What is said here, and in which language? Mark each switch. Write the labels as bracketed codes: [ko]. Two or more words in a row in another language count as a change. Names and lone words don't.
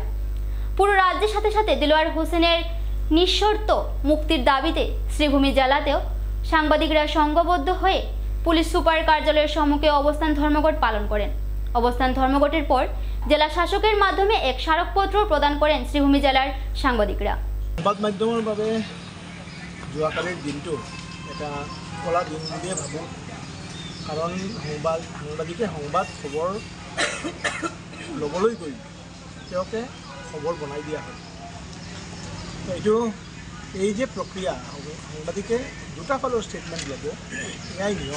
[bn] পুরো রাজ্যের সাথে সাথে দিলওয়ার হোসেনের নিঃশর্ত মুক্তির দাবিতে শ্রীভূমি জেলাতেও সাংবাদিকরা সংঘবদ্ধ হয়ে পুলিশ সুপার কার্যালয়ের সম্মুখে অবস্থান ধর্মঘট পালন করেন। অবস্থান ধর্মঘটের পর জেলা শাসকের মাধ্যমে এক স্মারকপত্র প্রদান করেন শ্রীভূমি জেলার সাংবাদিকরা। [as] সংবাদ মাধ্যমের বাবে যোৱাকালিৰ দিনটো এটা কলা দিন বুলিয়ে ভাবোঁ, কাৰণ সাংবাদিকে সংবাদ খবৰ ল'বলৈ গৈ তেওঁকে খবৰ বনাই দিয়া হয়। এই যে প্ৰক্ৰিয়া, সাংবাদিকে দুটা ফালৰ ষ্টেটমেণ্ট ল'ব, এয়াই নিয়ম।